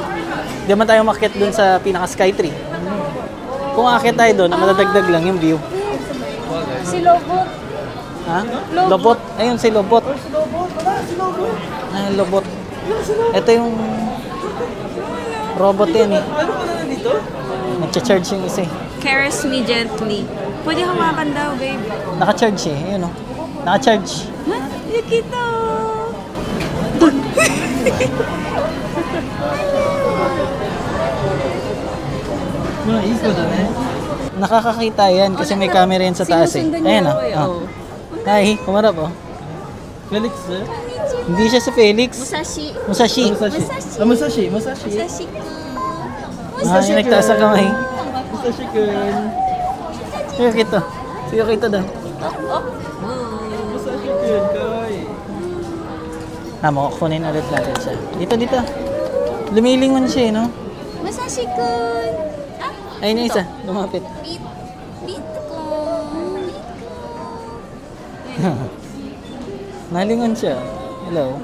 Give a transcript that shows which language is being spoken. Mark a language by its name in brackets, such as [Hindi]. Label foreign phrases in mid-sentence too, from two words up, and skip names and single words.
[Filipino] Di man tayo makiat dun sa pinaka-Skytree. Kung akit tayo dun, ang madadagdag lang yung view. Si Lobot. Ha? Lobot. Ayun si Lobot. Ay, Lobot. Ito yung robot yan eh. Nag-charge yung isa eh. [English] Caress me gently. [Filipino] Pwede hawakan daw, babe. Naka-charge eh. Ayun o. Naka-charge. Ha? Nakita. Nakakakita yan kasi may camera yan sa taas eh. Sinusundan niya Ayan o. ako eh, oh. Hi, kumarap o. Felix, eh? Hindi siya si Felix. Musashi. Musashi. Musashi. Musashi. Musashi. Musashi. Ah, yung nagtaas sa kamay. Musashi kun. Sige kita. Sige kita daw. Musashi kun, kawaii. Mo, kunin ulit natin siya. Dito, dito. Lumilingon siya eh, no? Musashi-kun. Ayun yung isa. Lumapit. Bitcoin. Nalingon siya. Hello.